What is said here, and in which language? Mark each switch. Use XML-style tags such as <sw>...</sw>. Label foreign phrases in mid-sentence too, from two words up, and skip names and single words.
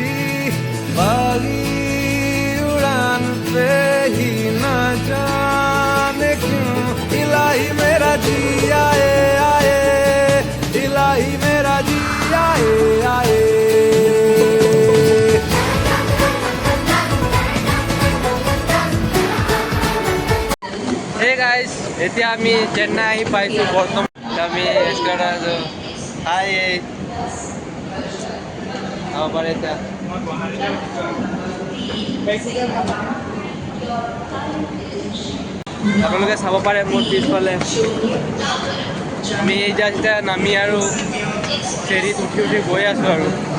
<hi>बागी उड़ान पे ही न जाने क्यों इलाही मेरा जी आए आए इलाही मेरा जी आए आए</hi> <en>Hey guys,</en> <as>এতিয়া আমি চেন্নাই আহি পাইছোঁ বৰ্তমান আমি হাই চাব পাৰে এতিয়া আপোনালোকে চাব পাৰে মোৰ পিছফালে আমি এতিয়া নামি আৰু ফেৰীত উঠি উঠি গৈ আছোঁ আৰু</as>